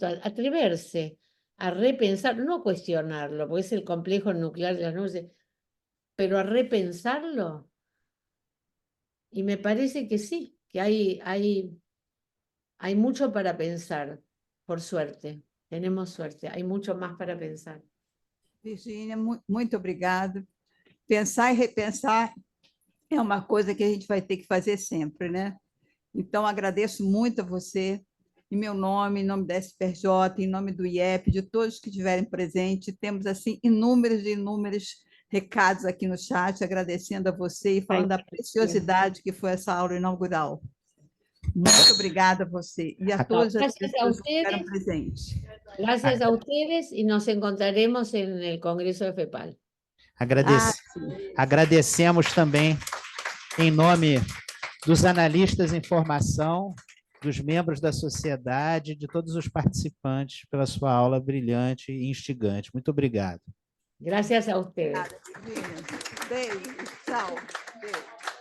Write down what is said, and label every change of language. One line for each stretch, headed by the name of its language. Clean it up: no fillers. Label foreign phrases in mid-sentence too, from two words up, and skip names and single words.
Spanish: Atreverse a repensar, no cuestionarlo, porque es el complejo nuclear de las nubes, pero a repensarlo. Y me parece que sí, que hay mucho para pensar, por suerte. Tenemos suerte, hay mucho más para pensar.
Portuguese: Virgínia, muito obrigada. Pensar e repensar é uma coisa que a gente vai ter que fazer sempre, né? Então, agradeço muito a você, em meu nome, em nome da SPRJ, em nome do IEP, de todos que estiverem presentes. Temos, assim, inúmeros e inúmeros recados aqui no chat, agradecendo a você e falando da preciosidade que foi essa aula inaugural. Muito obrigada a você e a todas as
Spanish: Gracias a
Portuguese: pessoas que estiveram
Spanish: ustedes.
Portuguese: presentes.
Spanish: Gracias a ustedes y nos encontraremos en el Congreso de FEPAL.
Portuguese: Agradecemos também, em nome dos analistas em formação, dos membros da sociedade, de todos os participantes, pela sua aula brilhante e instigante. Muito obrigado.
Spanish: Gracias a ustedes.
Portuguese: Beijo, tchau. Beijo.